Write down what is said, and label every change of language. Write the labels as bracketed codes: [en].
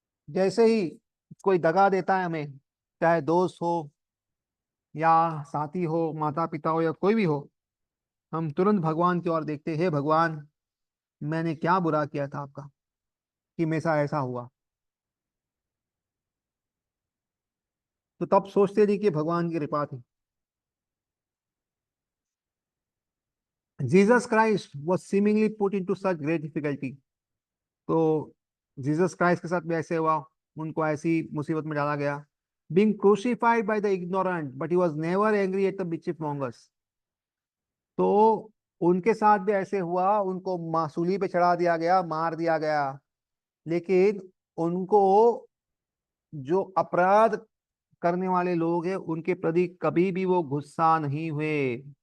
[hi] जैसे ही कोई दगा देता है हमें, चाहे दोस्त हो या साथी हो, माता पिता हो या कोई भी हो, हम तुरंत भगवान की ओर देखते हैं, भगवान मैंने क्या बुरा किया था आपका कि मेरे साथ ऐसा हुआ. तो तब सोचते नहीं कि भगवान की कृपा थी. [en] Jesus Christ was seemingly put into such great difficulty. [hi] तो जीसस क्राइस्ट के साथ भी ऐसे हुआ, उनको ऐसी मुसीबत में डाला गया. [en] being crucified by the ignorant but he was never angry at the mischief mongers. [hi] तो उनके साथ भी ऐसे हुआ, उनको सूली पे चढ़ा दिया गया, मार दिया गया, लेकिन उनको जो अपराध करने वाले लोग हैं उनके प्रति कभी भी वो गुस्सा नहीं हुए.